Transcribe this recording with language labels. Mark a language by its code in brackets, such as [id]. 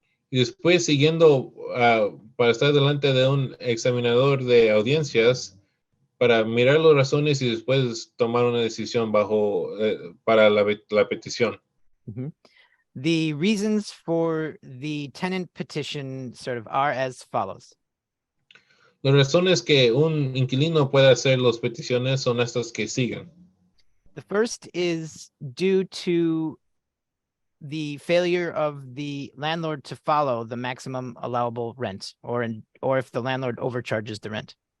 [es] Y después siguiendo para estar delante de un examinador de audiencias para mirar las razones y después tomar una decisión para la petición. [en] The reasons for the tenant petition sort of are as follows. [es] Las razones que un inquilino puede hacer las peticiones son estas que siguen. [en] The first is due to the failure of the landlord to follow the maximum allowable rent, or if the landlord overcharges the rent.